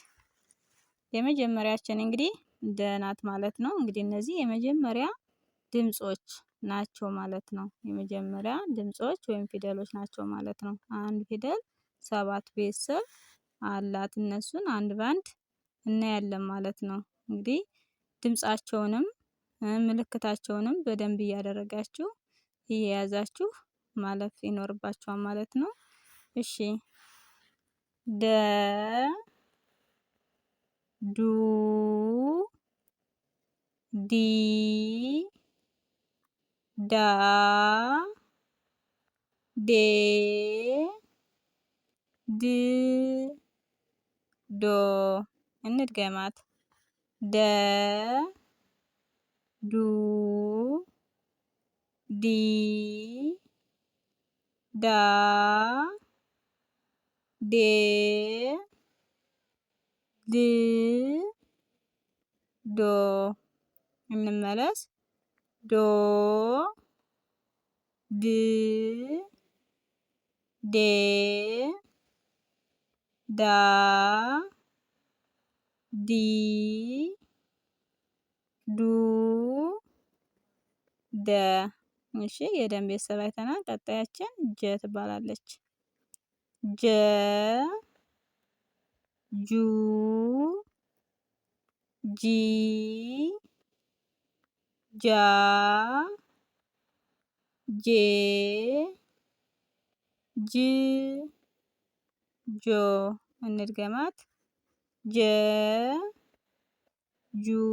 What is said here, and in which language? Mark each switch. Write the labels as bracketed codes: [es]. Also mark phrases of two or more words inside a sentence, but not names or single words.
[am] የመጀመሪያችን እንግዲህ ደ ናት ማለት ነው። እንግዲህ እነዚህ የመጀመሪያ ድምጾች ናቸው ማለት ነው። የመጀመሪያ ድምጾች ወይም ፊደሎች ናቸው ማለት ነው። አንድ ፊደል 7 ቤተሰብ አላት። እነሱን አንድ ባንድ እናያለን ማለት ነው። እንግዲህ ድምጻቸውንም ምልክታቸውንም በደንብ እያደረጋችሁ እየያዛችሁ ማለፍ ይኖርባችኋል ማለት ነው። እሺ ደ ዱ ዲ ዳ ዴ ድ ዶ እንድገማት ደ ዱ ዲ ዳ ዴ ድ ዶ እንመለስ ዶ ድ ዴ ዳ ዲ ዱ ደ። እሺ የደን ቤተሰብ አይተናል። ቀጣያችን ጀ ትባላለች። ጀ ጁ ጂ ጃ ጄ ጅ ጆ እንድገማት ጀ ጁ